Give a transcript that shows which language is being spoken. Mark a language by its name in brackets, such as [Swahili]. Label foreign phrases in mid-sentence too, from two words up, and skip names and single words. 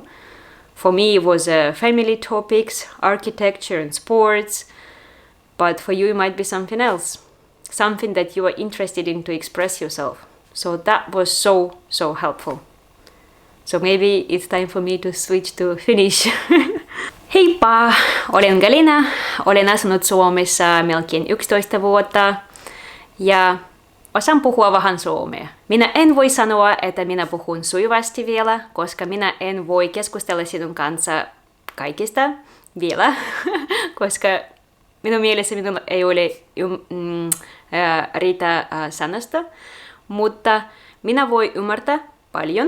[English] For me, it was family topics, architecture and sports, but for you, it might be something else, something that you are interested in to express yourself. So that was so helpful. So maybe it's time for me to switch to Finnish. [Finnish] Heippa! Olen Galina. Olen asunut Suomessa melkein 11 vuotta ja osaan puhua vähän suomea. Minä en voi sanoa, että minä puhun sujuvasti vielä, koska minä en voi keskustella sinun kanssa kaikista vielä, koska minun mielestä minulla ei ole riitä sanasta, mutta minä voi ymmärtää paljon.